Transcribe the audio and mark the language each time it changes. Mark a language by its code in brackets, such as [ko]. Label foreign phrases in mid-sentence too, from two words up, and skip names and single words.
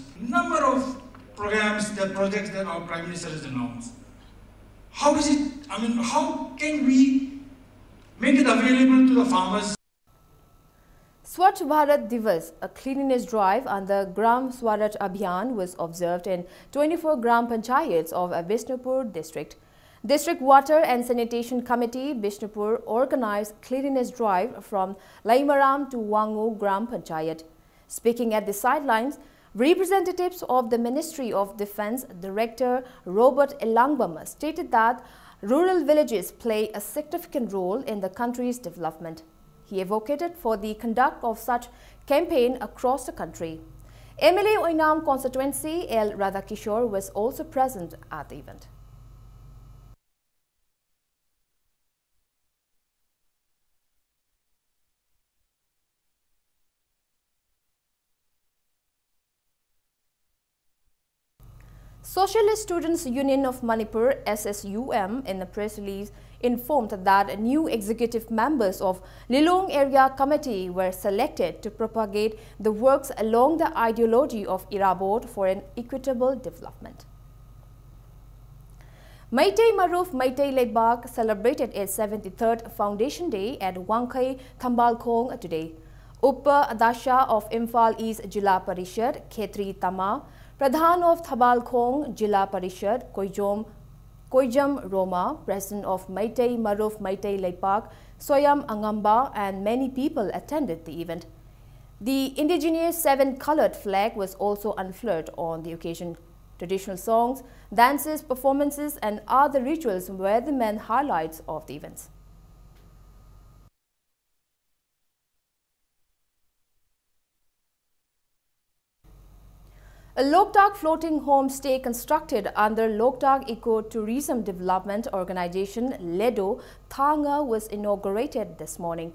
[en] Number of programs, the projects that our Prime Minister has announced. How is it, how can we make it available to the farmers? Swachh Bharat Divas, a cleanliness drive under Gram Swaraj Abhiyan, was observed in 24 Gram Panchayats of Bishnupur district. District Water and Sanitation Committee, Bishnupur, organized cleanliness drive from Laimaram to Wangu Gram Panchayat. Speaking at the sidelines, representatives of the Ministry of Defence Director Robert Elangbama stated that rural villages play a significant role in the country's development. He advocated for the conduct of such campaign across the country. MLA Oinam constituency L. Radhakishore was also present at the event. Socialist Students Union of Manipur SSUM in a press release informed that new executive members of Lilong Area Committee were selected to propagate the works along the ideology of Irabot for an equitable development. Meitei Maruf Meitei Leibak celebrated its 73rd Foundation Day at Wangkai Thambalkhong today. Upa Adasha of Imphal East Jilla Parishad, Khetri Tama, Pradhan of Thambalkhong Jilla Parishad, Koijam Roma, President of Meitei Maruf Meitei Leibak, Soyam Angamba, and many people attended the event. The indigenous 7-colored flag was also unfurled on the occasion. Traditional songs, dances, performances, and other rituals were the main highlights of the events. A Loktak floating homestay constructed under Loktak Eco-Tourism Development Organization LEDO Thanga was inaugurated this morning.